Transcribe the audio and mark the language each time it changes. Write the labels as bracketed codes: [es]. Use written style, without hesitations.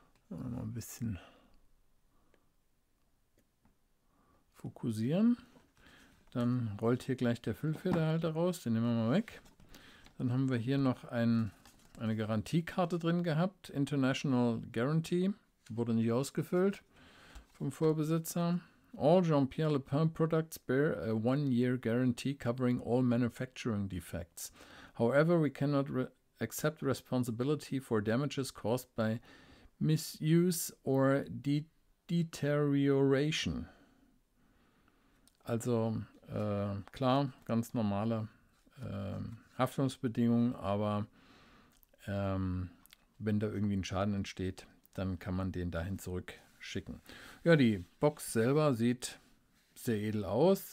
[de] Mal ein bisschen fokussieren. Dann rollt hier gleich der Füllfederhalter raus, den nehmen wir mal weg. Dann haben wir hier noch eine Garantiekarte drin gehabt, International Guarantee, wurde nicht ausgefüllt vom Vorbesitzer. [en] All Jean-Pierre Lepin products bear a 1-year guarantee covering all manufacturing defects. However, we cannot accept responsibility for damages caused by misuse or deterioration. [de] Also klar, ganz normale Haftungsbedingungen, aber wenn da irgendwie ein Schaden entsteht, dann kann man den dahin zurückschicken. Ja, die Box selber sieht sehr edel aus.